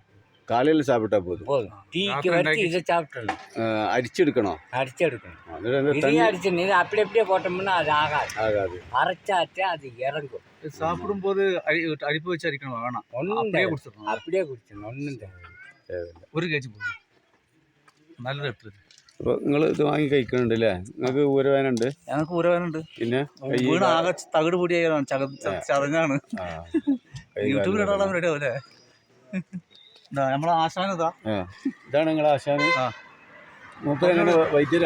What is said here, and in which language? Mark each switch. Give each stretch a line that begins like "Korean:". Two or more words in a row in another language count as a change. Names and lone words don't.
Tamil: காலையில் சாப்பிட்டா போதும். டீக்கு வச்சு இதை சாப்பிட்றணும். அடிச்சு எடுக்கணும். இதையும் அடிச்சிடணும். இது அப்படியே போட்டோம்னா அது ஆகாது. அரைச்சாச்சே அது இறங்கும். சாப்பிடும்போது அரிப்பு வச்சு அரிக்கணும், வேணாம். அப்படியே குடிச்சிடணும். ஒன்றும் தேவையில்லை.
Malayalam: ഒരു കേജി പോകും. നല്ല എടുത്തത്. അപ്പോൾ നിങ്ങൾ ഇത് വാങ്ങി കഴിക്കുന്നുണ്ടല്ലേ? നിങ്ങൾക്ക് ഊരവേനുണ്ട്? ഞങ്ങൾക്ക് ഊരവേനുണ്ട്. പിന്നെ വീണ് ആകെ തകിട് പൊടിയായതാണ്, ചതഞ്ഞാണ്. യൂട്യൂബിലിടാൻ റെഡി ആവല്ലേ? നമ്മളെ ആശാന ഇതാണ് നിങ്ങളെ ആശാന്? മൂപ്പരെങ്ങനെ വൈദ്യരാ?